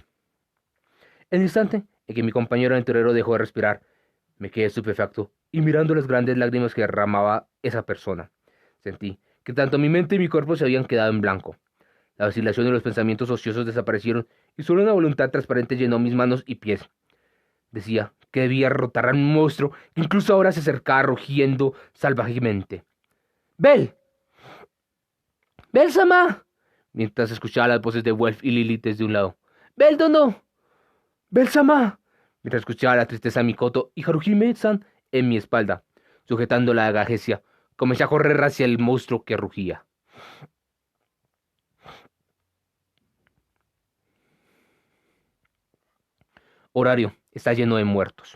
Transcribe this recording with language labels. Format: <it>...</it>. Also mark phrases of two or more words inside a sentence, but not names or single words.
<es>En el instante en que mi compañero aventurero dejó de respirar, me quedé estupefacto y mirando las grandes lágrimas que derramaba esa persona, sentí que tanto mi mente y mi cuerpo se habían quedado en blanco. La vacilación y los pensamientos ociosos desaparecieron y solo una voluntad transparente llenó mis manos y pies. Decía que debía derrotar a un monstruo que incluso ahora se acercaba rugiendo salvajemente. ¡Bel! ¡Bel-sama! Mientras escuchaba las voces de Welf y Lilith desde un lado. ¡Bel-dono! ¡Bel-sama! Mientras escuchaba la tristeza de Mikoto y Haruhime-san en mi espalda, sujetando la daga Gesia, comencé a correr hacia el monstruo que rugía. Horario está lleno de muertos.</es>